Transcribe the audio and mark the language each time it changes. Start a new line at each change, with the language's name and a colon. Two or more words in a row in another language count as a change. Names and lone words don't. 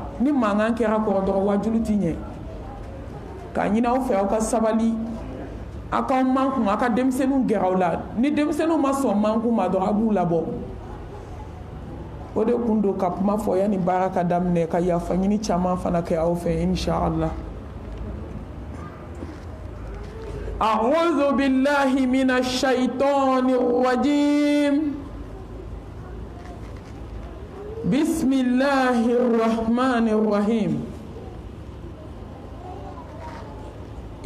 Bambara: Ni mankan kɛra kɔrɔ dɔrɔn wajulu ti ɲɛ. Ka ɲini aw fɛ aw ka sabali aw k'aw mankun aw ka denmisɛnninw gɛrɛ aw la ni denmisɛnninw ma sɔn mankun ma dɔrɔn a b'u labɔ o de kun don ka kuma fɔ yanni baara ka daminɛ ka yafa ɲini caman fana kɛ aw fɛ inshallah.
Arabic: أعوذ بالله من الشيطان الرجيم. بسم الله الرحمن الرحيم.